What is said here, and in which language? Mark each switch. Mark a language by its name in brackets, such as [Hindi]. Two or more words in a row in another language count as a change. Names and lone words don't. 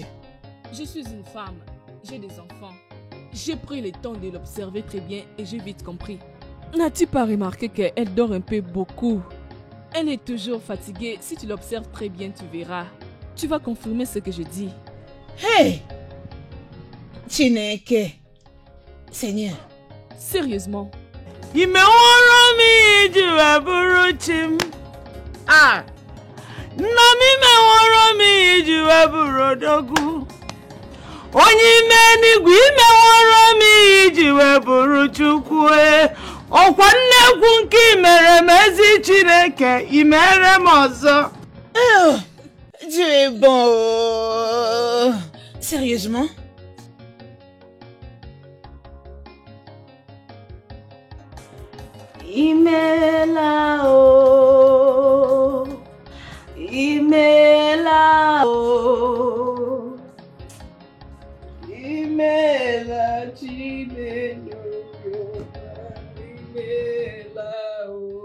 [French] Je suis une femme, j'ai des enfants. J'ai pris le temps de l'observer très bien et j'ai vite compris. N'as-tu pas remarqué qu'elle dort un peu beaucoup? Elle est toujours fatiguée. Si tu l'observes très bien, tu verras. Tu vas confirmer ce que je dis. Hey! Chineke. Seigneur. Sérieusement. Ah! [Igbo] Onye ime n'igwe imeworo m iji wee bụrụ Chukwu ọkwa nnekwu nke imere m ezi Chineke imere m ọzọ. [French] Dieu est bon. Sérieusement? [Igbo] Imelao, Imelao, Imela Chimeno, Imelao.